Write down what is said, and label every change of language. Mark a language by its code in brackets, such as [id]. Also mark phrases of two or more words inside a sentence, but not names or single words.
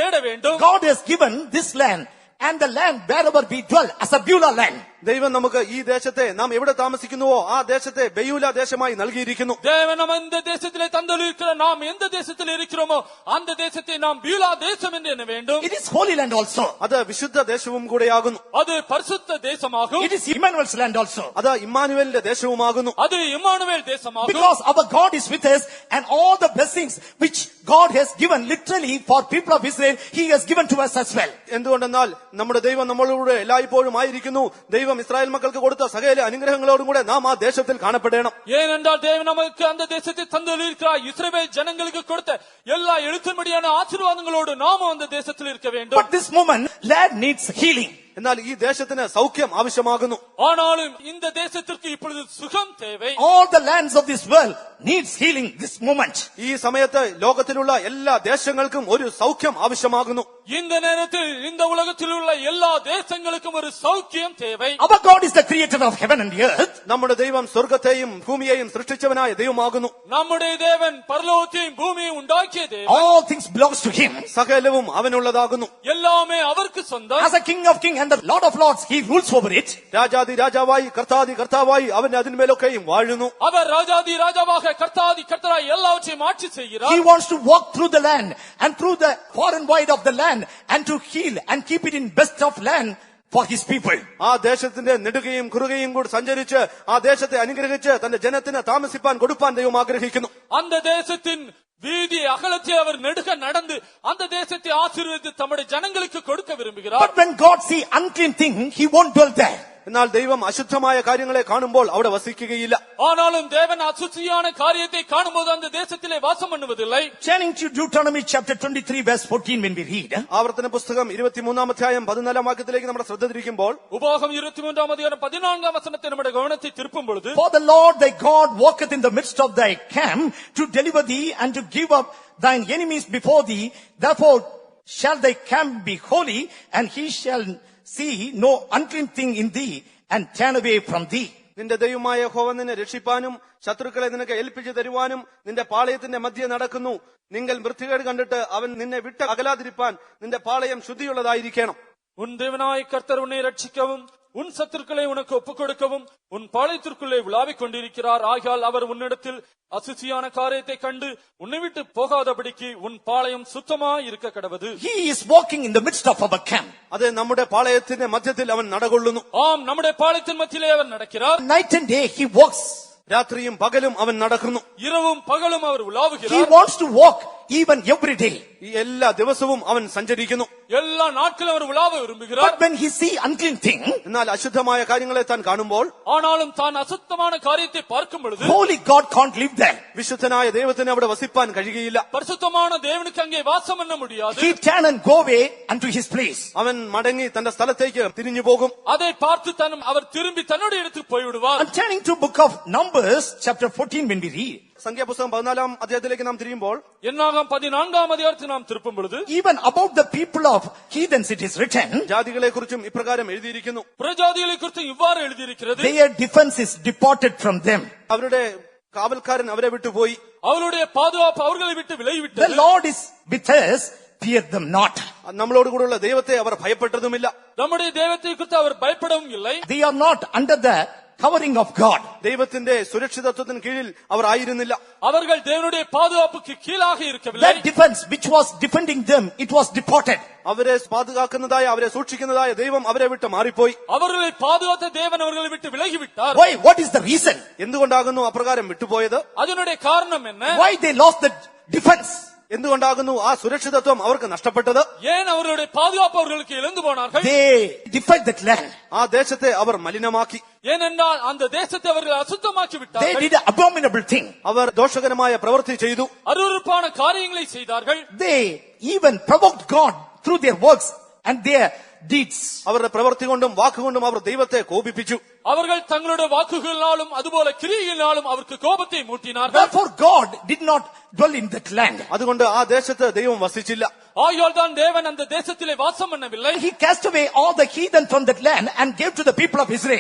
[en] God has given this land and the land wherever we dwell as a Beulah land. [ml] ദൈവം നമുക്ക് ഈ ദേശത്തെ നാം എവിടെ താമസിക്കുന്നുവോ ആ ദേശത്തെ ബെയൂല ദേശമായി നൽകിയിരിക്കുന്നു. [ta] தேவன் நம்ம இந்த தேசத்திலே தந்தளிக்கிற நாம் எந்த தேசத்தில் இருக்கிறோமோ அந்த தேசத்தை நாம் பியூலா தேசம் என்று எண்ண வேண்டும். [en] It is Holy Land also. [ml] അത് വിശുദ്ധ ദേശവും കൂടെയാകുന്നു. [ta] அது பரிசுத்த தேசமாகும். [en] It is Emmanuel's land also. [ml] അത് ഇമ്മാനുവേലിന്റെ ദേശവുമാകുന്നു. [ta] அது இம்மானுவேல் தேசமாகும். [en] Because our God is with us, and all the blessings which God has given literally for people of Israel, He has given to us as well. [ml] എന്തുകൊണ്ടെന്നാൽ നമ്മുടെ ദൈവം നമ്മളോട് എല്ലായ്പ്പോഴും ആയിരിക്കുന്നു. ദൈവം ഇസ്രായേൽ മക്കൾക്ക് കൊടുത്ത സകല അനുഗ്രഹങ്ങളോടും കൂടെ നാം ആ ദേശത്തിൽ കാണപ്പെടണം. [ta] ஏனென்றால் தேவன் நமக்கு அந்த தேசத்தை தந்தளிக்கிறார். இஸ்ரவேல் ஜனங்களுக்கு கொடுத்த எல்லா எழுத்தின்படியான ஆசீர்வாதங்களோடு நாமும் அந்த தேசத்தில் இருக்க வேண்டும். [en] But this moment, land needs healing. [ml] എന്നാൽ ഈ ദേശത്തിന് സൗഖ്യം ആവശ്യമാകുന്നു. [ta] ஆனாலும் இந்த தேசத்திற்கு இப்பொழுது சுகம் தேவை. [en] All the lands of this world needs healing this moment. [ml] ഈ സമയത്ത് ലോകത്തിലുള്ള എല്ലാ ദേശങ്ങൾക്കും ഒരു സൗഖ്യം ആവശ്യമാകുന്നു. [ta] இந்த நேரத்தில் இந்த உலகத்தில் உள்ள எல்லா தேசங்களுக்கும் ஒரு சௌக்கியம் தேவை. [en] Our God is the creator of heaven and earth. [ml] നമ്മുടെ ദൈവം സ്വർഗ്ഗത്തെയും ഭൂമിയെയും സൃഷ്ടിച്ചവനായ ദൈവമാകുന്നു. [ta] நம்முடைய தேவன் பரலோகத்தையும் பூமியையும் உண்டாக்கிய தேவன். [en] All things belongs to Him. [ml] സകലവും അവനുള്ളതാകുന്നു. [ta] எல்லாமே அவருக்கு சொந்தம். [en] As a King of kings and the Lord of lords, He rules over it. [ml] രാജാതി രാജാവായി കർത്താതി കർത്താവായി അവൻ അതിന്മേലൊക്കെയും വാഴുന്നു. [ta] அவர் ராஜாதி ராஜாவாக கர்த்தாதி கர்த்தராய் எல்லாவற்றையும் ஆட்சி செய்கிறார். [en] He wants to walk through the land and through the far and wide of the land and to heal and keep it in best of land for His people. [ml] ആ ദേശത്തിന്റെ നെടുകയും കുറുകയും കൂടി സഞ്ചരിച്ച് ആ ദേശത്തെ അനുഗ്രഹിച്ച് തന്റെ ജനത്തിന് താമസിപ്പാൻ കൊടുപ്പാൻ ദൈവം ആഗ്രഹിക്കുന്നു. [ta] அந்த தேசத்தின் வீதி அகலத்தை அவர் நெடுக நடந்து அந்த தேசத்தை ஆசீர்வதித்து தம்முடைய ஜனங்களுக்கு கொடுக்க விரும்புகிறார். [en] But when God see unclean thing, He won't dwell there. [ml] എന്നാൽ ദൈവം അശുദ്ധമായ കാര്യങ്ങളെ കാണുമ്പോൾ അവിടെ വസിക്കുകയില്ല. [ta] ஆனாலும் தேவன் அசுத்தமான காரியத்தை காணும்போது அந்த தேசத்திலே வாசம் பண்ணுவதில்லை. [en] Turning to Deuteronomy chapter 23 verse 14 when we read. [ml] ആവർത്തന പുസ്തകം 23-ാം അധ്യായം 14-ാം വാക്യത്തിലേക്ക് നമ്മുടെ ശ്രദ്ധ തിരിക്കുമ്പോൾ [ta] உபாகம் 23-ாம் அதிகாரம் 14-ாம் வசனத்தை நம்முடைய கவனத்தை திருப்பும் பொழுது, [en] For the Lord thy God walketh in the midst of thy camp to deliver thee and to give up thine enemies before thee. Therefore shall thy camp be holy, and he shall see no unclean thing in thee and turn away from thee. [ml] നിന്റെ ദൈവമായ യഹോവ നിന്നെ രക്ഷിപ്പാനും ശത്രുക്കളെ നിനക്ക് ഏൽപ്പിച്ചു തരുവാനും നിന്റെ പാളയത്തിന്റെ മധ്യേ നടക്കുന്നു. നിങ്ങൾ വൃത്തികേട് കണ്ടിട്ട് അവൻ നിന്നെ വിട്ട് അകലാതിരിപ്പാൻ നിന്റെ പാളയം ശുദ്ധിയുള്ളതായിരിക്കണം. [ta] உன் தேவனாய் கர்த்தர் உன்னை ரட்சிக்கவும் உன் சத்துருக்களை உனக்கு ஒப்புக் கொடுக்கவும் உன் பாளையத்திற்குள்ளே விளாவிக் கொண்டிருக்கிறார். ஆகையால் அவர் உன்னிடத்தில் அசுசியான காரியத்தை கண்டு உன்னை விட்டு போகாதபடிக்கு உன் பாளையம் சுத்தமாய் இருக்க கடவது. [en] He is walking in the midst of our camp. [ml] അത് നമ്മുടെ പാളയത്തിന്റെ മധ്യത്തിൽ അവൻ നടകൊള്ളുന്നു. [ta] ஆம், நம்முடைய பாளையத்தின் மத்தியிலே அவர் நடக்கிறார். [en] Night and day he walks. [ml] രാത്രിയും പകലും അവൻ നടക്കുന്നു. [ta] இரவும் பகலும் அவர் [en] He [ta] உலாவுகிறார். [en] wants to walk even every day. [ml] ഈ എല്ലാ ദിവസവും അവൻ സഞ്ചരിക്കുന്നു. [ta] எல்லா நாட்களும் அவர் உலாவ விரும்புகிறார். [en] But when he see unclean thing, [ml] എന്നാൽ അശുദ്ധമായ കാര്യങ്ങളെ താൻ കാണുമ്പോൾ [ta] ஆனாலும் தான் அசுத்தமான காரியத்தை பார்க்கும் பொழுது [en] holy God can't live there. [ml] വിശുദ്ധനായ ദൈവത്തിന് അവിടെ വസിപ്പാൻ കഴിയുകയില്ല. [ta] பரிசுத்தமான தேவனுக்கு அங்கே வாசம் பண்ண முடியாது. [en] He turn and go away unto his place. [ml] അവൻ മടങ്ങി തന്റെ സ്ഥലത്തേക്ക് തിരിഞ്ഞു പോകും. [ta] அதை பார்த்து அவர் திரும்பி தன்னுடைய இடத்துக்கு போய்விடுவார். [en] And turning to book of Numbers chapter 14 when we read, [ml] സംഖ്യാപുസ്തകം 14-ാം അധ്യായത്തിലേക്ക് നാം തിരിയുമ്പോൾ [ta] என்னாகும் 14-ாம் அதிகாரத்தை நாம் திருப்பும் பொழுது, [en] even about the people of heathens it is written, [ml] ജാതികളെ കുറിച്ചും ഇപ്രകാരം എഴുതിയിരിക്കുന്നു. [ta] புறஜாதிகளை குறித்து இவ்வாறு எழுதியிருக்கிறது. [en] their defense is departed from them. [ml] അവരുടെ കാവൽക്കാരൻ അവരെ വിട്ടുപോയി. [ta] அவருடைய பாதுகாப்பு அவர்களை விட்டு [en] The [ta] விலகிவிட்டது. [en] Lord is with us, fear them not. [ml] നമ്മളോട് കൂടെയുള്ള ദൈവത്തെ അവർ ഭയപ്പെട്ടതുമില്ല. [ta] நம்முடைய தெய்வத்தை குறித்து அவர் பயப்படவும் இல்லை. [en] They are not under the covering of God. [ml] ദൈവത്തിന്റെ സുരക്ഷിതത്വത്തിന് കീഴിൽ അവർ ആയിരുന്നില്ല. [ta] அவர்கள் தேவனுடைய பாதுகாப்புக்கு கீழாக இருக்கவில்லை. [en] That defense which was defending them, it was departed. [ml] അവരെ പാതുകാക്കുന്നതായ അവരെ സൂക്ഷിക്കുന്നതായ ദൈവം അവരെ വിട്ട് മാറിപ്പോയി. [ta] அவர்களை பாதுகாத்த தேவன் அவர்களை விட்டு விலகிவிட்டார். [en] Why? What is the reason? [ml] എന്തുകൊണ്ടാകുന്നു അപ്രകാരം വിട്ടുപോയത്? [ta] அதனுடைய காரணம் என்ன? [en] Why they lost the defense? [ml] എന്തുകൊണ്ടാകുന്നു ആ സുരക്ഷിതത്വം അവർക്ക് നഷ്ടപ്പെട്ടത്? [ta] ஏன் அவர்களுடைய பாதுகாப்பு அவர்களுக்கு இழந்து போனார்கள்? [en] They defiled that land. [ml] ആ ദേശത്തെ അവർ മലിനമാക്കി. [ta] ஏனென்றால் அந்த தேசத்தை அவர்கள் அசுத்தமாக்கி [en] They [ta] விட்டார்கள். [en] did an abominable thing. [ml] അവർ ദോഷകരമായ പ്രവൃത്തി ചെയ്തു. [ta] அருவருப்பான காரியங்களை செய்தார்கள். [en] They even provoked God through their works and their deeds. [ml] അവരുടെ പ്രവൃത്തി കൊണ്ടും വാക്കുകൊണ്ടും അവർ ദൈവത്തെ കോപിപ്പിച്ചു. [ta] அவர்கள் தங்களுடைய வாக்குகளினாலும் அதுபோல கிரியைகளினாலும் அவருக்கு கோபத்தை மூட்டினார்கள். [en] Therefore God did not dwell in that land. [ml] അതുകൊണ്ട് ആ ദേശത്ത് ദൈവം വസിച്ചില്ല. [ta] ஆகையால் தான் தேவன் அந்த தேசத்திலே வாசம் பண்ணவில்லை. [en] He cast away all the heathen from that land and gave to the people of Israel.